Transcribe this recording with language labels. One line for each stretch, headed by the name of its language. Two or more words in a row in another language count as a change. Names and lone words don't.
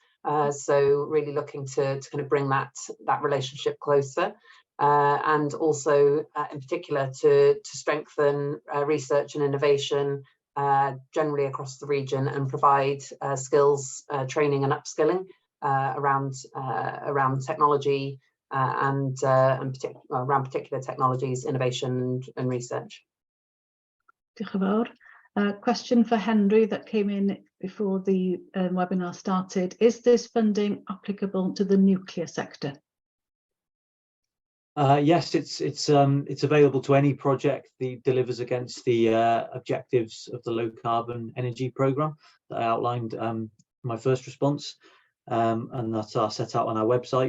English: So really looking to kind of bring that relationship closer, and also in particular to strengthen research and innovation generally across the region, and provide skills training and upskilling around technology and around particular technologies, innovation and research.
Welsh: Diolch yn fawr.
English: Question for Henry that came in before the webinar started. Is this funding applicable to the nuclear sector? Yes, it's available to any project that delivers against the objectives of the low carbon energy programme that I outlined in my first response, and that are set out on our website.